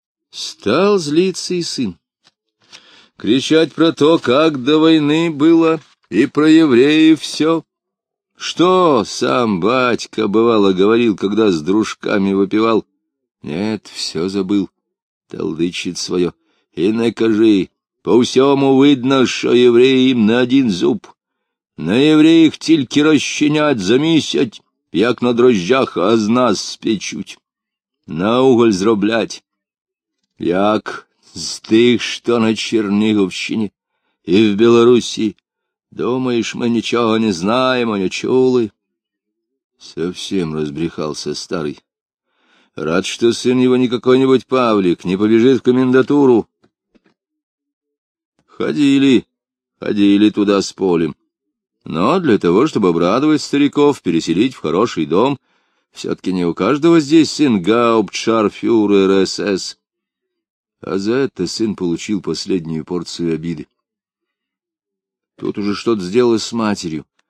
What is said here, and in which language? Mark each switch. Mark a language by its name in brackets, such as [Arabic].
[Russian] Стал злиться и сын. Кричать про то, как до войны было, и про евреев все, Что сам батька, бывало, говорил, когда с дружками выпивал? Нет, все забыл, талдычит свое. И накажи, по всему видно, что евреи им на один зуб. [Ukrainian] На евреях тільки розчинять за місяць, як на дрожжах, а з нас спечуть. На уголь зроблять, як з тих, що на Черніговщині і в Білорусі. Думаєш, ми нічого не знаємо, не чули? Совсім розбріхався старий. Рад, що син його не какой-нибудь Павлік, не побіжит в комендатуру. [Russian] Ходили, ходили туда с полем. Но для того, чтобы обрадовать стариков, переселить в хороший дом, все-таки не у каждого здесь сын гауптшарфюрер СС. А за это сын получил последнюю порцию обиды. Тут уже что-то сделалось с матерью.